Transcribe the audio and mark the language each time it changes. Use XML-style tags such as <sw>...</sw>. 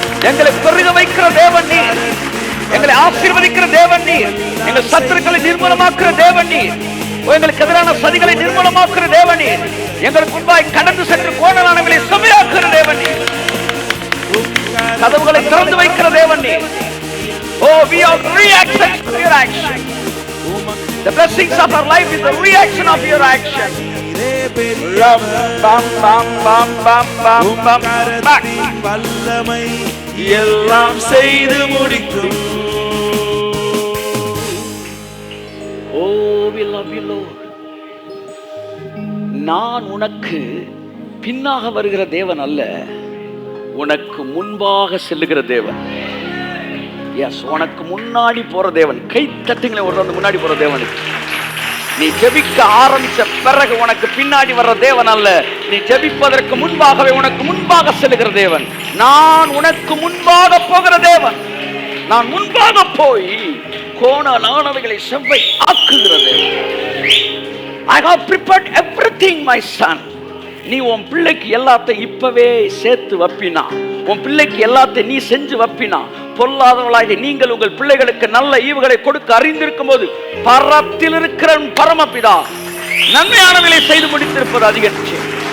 <ta>எங்களை பெருக வைக்கிற தேவன் நீர், எங்களை ஆசீர்வதிக்கிற தேவன் நீர், எங்கள் சத்துருக்களை நிர்மூலமாக்குற தேவன் நீர், எங்களுக்கு எதிரான சதிகளை நிர்மூலமாக்குற தேவன் நீர், எங்களுக்கு முன்பாய் கடந்து சென்று கோணலானவர்களை செம்மையாக்குற தேவன் நீர், கதவுகளை திறந்து வைக்கிற தேவன் நீர்.</ta> <en>Oh, we are reactions to your action. The blessings of our life is the reaction of your action. Bam bam bam bam bam bam.</en> <ta>வல்லமை எல்லாம் செய்து முடிக்கும்.</ta> <en>Oh, we love you Lord.</en> <ta>நான் உனக்கு பின்னாக வருகிற தேவன் அல்ல, உனக்கு முன்பாக செல்லுகிற தேவன். எஸ், உனக்கு முன்னாடி போற தேவன். கை தட்டுங்களே ஒரு வந்து முன்னாடி போற தேவனுக்கு. நீ ஜெபிக்க ஆரம்பிச்ச பிறகு உனக்கு பின்னாடி வர்ற தேவன் அல்ல, நீ ஜெபிப்பதற்கு முன்பாகவே உனக்கு முன்பாக செல்லுகிற தேவன். நான் உனக்கு முன்பாக போகிற தேவன். நான் முன்பாக போய் கோணலானவைகளை செவ்வை ஆக்குகிற தேவன்.</ta> <en>I have prepared everything, my son.</en> <ta>நீ உன் பிள்ளைக்கு எல்லாத்தையும் இப்பவே சேர்த்து வப்பினா, உன் பிள்ளைக்கு எல்லாத்தையும் நீ செஞ்சு வப்பினா, பொல்லாதவர்களாகிய நீங்கள் உங்கள் பிள்ளைகளுக்கு நல்ல ஈவுகளை கொடுக்க அறிந்திருக்கும் போது பரத்தில் இருக்கிற பரமபிதா நன்மையானவர்களை செய்து முடித்திருப்பது அதிக நிச்சயம்.</ta>